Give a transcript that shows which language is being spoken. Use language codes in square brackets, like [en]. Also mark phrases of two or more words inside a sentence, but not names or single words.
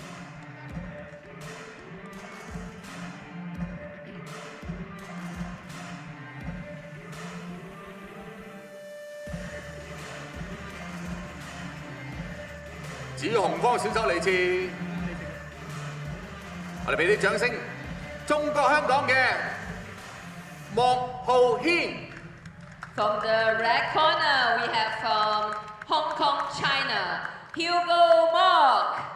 [yue] 紫紅方選手嚟自，我哋俾啲掌聲，中國香港嘅莫浩軒。 [en] From the red corner, we have from Hong Kong, China, Hugo Mok。